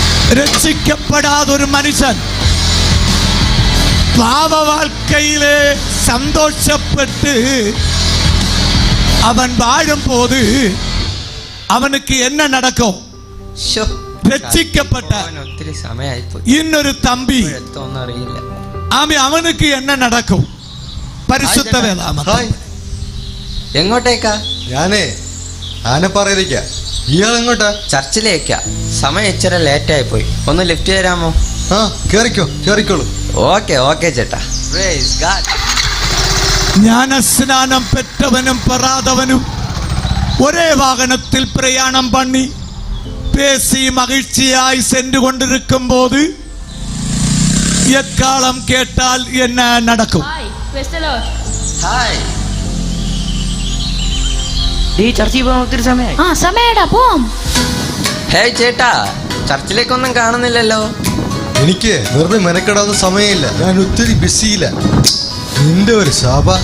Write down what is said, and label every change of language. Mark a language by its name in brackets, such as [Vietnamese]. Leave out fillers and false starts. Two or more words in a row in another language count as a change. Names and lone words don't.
[Tamil] ரட்சிக்கப்படாத ஒரு மனுஷன் பாவ வாழ்க்கையிலே சந்தோஷப்பட்டு அவன் வாழும் போது அவனுக்கு என்ன நடக்கும்? ശോ, [Malayalam] രക്ഷിക്കപ്പെട്ട അവന് ഒത്തിരി സമയായിപ്പോയി. [Tamil] இன்னொரு தம்பி [Malayalam] എത്തോന്നും അറിയില്ല. [Tamil] அவனுக்கு என்ன நடக்கும்? [Malayalam] പരിശുദ്ധ വേദാമത്തിൽ എങ്ങോട്ടേക്കാ? ഞാനേ ആനപ്പാറയിലേക്ക. ഇയാൾ എങ്ങോട്ടാ? ചർച്ചിലേക്കാ. സമയം ഇച്ചിരി ലേറ്റായി പോയി. ഒന്ന് ലിഫ്റ്റ് തരാമോ? ആ കേറിക്കോളൂ. ഓക്കെ ചേട്ടാ. [English] Praise God. [Tamil] ஞானஸ்நானம் பெற்றவனும் பெறாதவனும் ஒரே வாகனத்தில் பிரயாணம் பண்ணி பேசி மகிழ்ச்சியாய் சென்று கொண்டிருக்கும் போது எக்காலம் கேட்டால் என்ன நடக்கும்? [Malayalam] ഹായ്. ആ സമയടാ പോം. ഹേയ് ചേട്ടാ, ചർച്ചിലേക്കൊന്നും കാണുന്നില്ലല്ലോ. എനിക്ക് വെറുതെ മെനക്കെടാവുന്ന സമയമില്ല. ഞാൻ ഒത്തിരി ബിസിയില്ല. നിന്റെ ഒരു ശാപ.